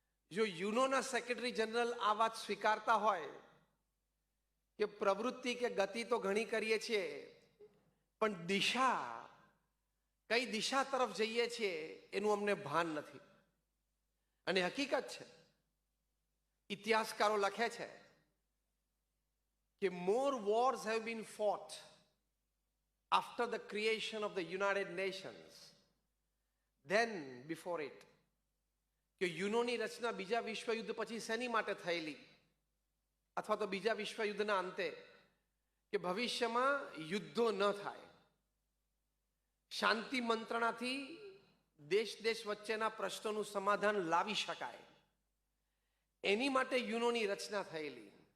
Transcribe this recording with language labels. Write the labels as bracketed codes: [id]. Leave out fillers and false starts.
[gu] જો યુનોના secretary general આ વાત સ્વીકારતા હોય કે પ્રવૃત્તિ કે ગતિ તો ઘણી કરીએ છીએ, પણ દિશા, કઈ દિશા તરફ જઈએ છીએ એનું અમને ભાન નથી. અને હકીકત છે, ઇતિહાસકારો લખે છે કે [en] more wars have been fought after the creation of the United Nations than before it. [gu] કે યુનોની રચના બીજા વિશ્વયુદ્ધ પછી શેની માટે થયેલી, અથવા તો બીજા વિશ્વયુદ્ધના અંતે, કે ભવિષ્યમાં યુદ્ધો ન થાય, શાંતિ મંત્રણાથી દેશ દેશ વચ્ચેના પ્રશ્નોનું સમાધાન લાવી શકાય, એની માટે યુનોની રચના થયેલી.